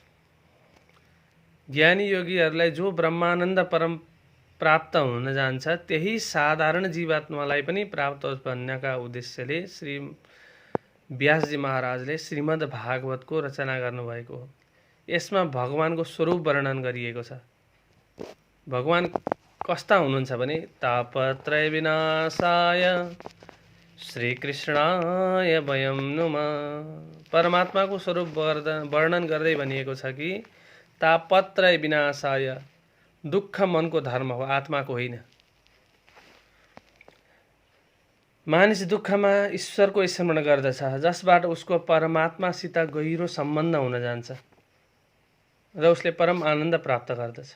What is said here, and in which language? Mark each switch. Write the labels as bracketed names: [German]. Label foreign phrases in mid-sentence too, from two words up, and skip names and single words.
[Nepali] ज्ञानी योगीहरूलाई जो ब्रह्मानन्द परम प्राप्त हुन जान्छ त्यही साधारण जीवात्मालाई पनि प्राप्त होस् भन्नका उद्देश्यले श्री व्यासजी महाराजले श्रीमद् भागवतको रचना गर्नुभएको हो। यसमा भगवानको स्वरूप वर्णन गरिएको छ। भगवान कस्ता हुनुहुन्छ भने [Sanskrit] तापत्रय विनाशाय श्रीकृष्णाय वयं नुमः। [Nepali] परमात्माको स्वरूप वर्णन गर्दै भनिएको छ कि [Sanskrit] तापत्रय विनाशाय, [Nepali] दुःख मनको धर्म हो, आत्माको होइन। मानिस दुःखमा ईश्वरको स्मरण गर्दछ जसबाट उसको परमात्मासित गहिरो सम्बन्ध हुन जान्छ र उसले परम आनन्द प्राप्त गर्दछ।